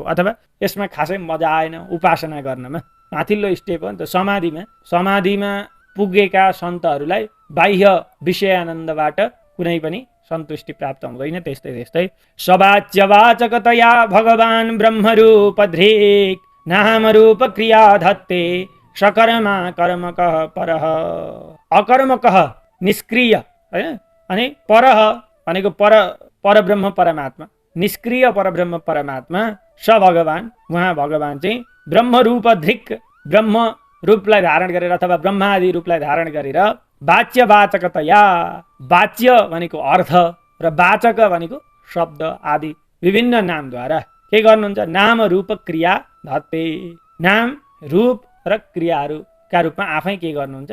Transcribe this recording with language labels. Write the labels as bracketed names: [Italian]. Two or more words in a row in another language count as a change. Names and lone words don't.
[Nepali] अथवा यसमा खासै मजा आएन उपासना गर्नमा। माथिल्लो स्टेप हो नि त समाधिमा पुगेका सन्तहरूलाई बाह्य विषयानन्दबाट कुनै पनि सन्तुष्टि प्राप्त हुँदैन। [Sanskrit] त्यस्तै सवाच्यवाचकतया भगवान् ब्रह्मरूपधृक् नामरूप क्रिया धत्ते सकर्मा कर्मकः परः। [Nepali] अकर्मकः निष्क्रिय हैन, अनि परः भनेको परब्रह्म परमात्मा, निष्क्रिय परब्रह्म परमात्मा स भगवान्, उहाँ भगवान् चाहिँ ब्रह्मरूपधृक् ब्रह्म रूपलाई धारण गरेर अथवा ब्रह्मादि रूपलाई धारण गरेर वाच्यवाचकतया, वाच्य भनेको अर्थ र वाचक भनेको शब्द आदि विभिन्न नामद्वारा के गर्नुहुन्छ? [Sanskrit] नाम रूप क्रिया धत्ते, [Nepali] नाम रूप र क्रियाहरूका रूपमा आफै के गर्नुहुन्छ?